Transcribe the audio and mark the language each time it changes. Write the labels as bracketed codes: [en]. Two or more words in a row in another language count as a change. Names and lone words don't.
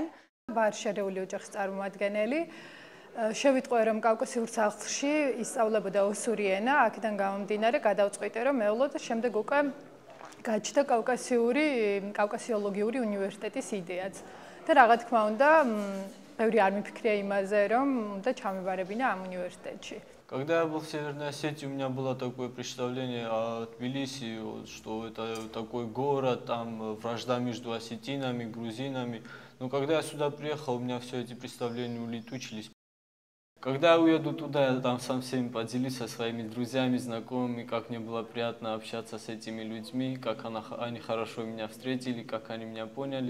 [ka] ვარ შერეული ოჯახის წარმომადგენელი. შევიტყვე რომ კავკასიურ სახლში ისწავლებოდა ოსური ენა, აქედან გამომდინარე გადავწყვიტე რომ მეულო და შემდეგ უკვე გაჩნდა კავკასიოლოგიური უნივერსიტეტის იდეაც. და რა თქმა უნდა, ბევრი არ მიფიქრია იმაზე, რომ უნდა ჩამებარებინა ამ უნივერსიტეტში. [ru] Когда я был в Северной Осетии, у меня было такое представление о Тбилиси, что это такой город, там вражда между осетинами, грузинами. Но когда я сюда приехал, у меня все эти представления улетучились. Когда я уеду туда, я там со всеми поделюсь со своими друзьями, знакомыми, как мне было приятно общаться с этими людьми, как они хорошо меня встретили, как они меня поняли.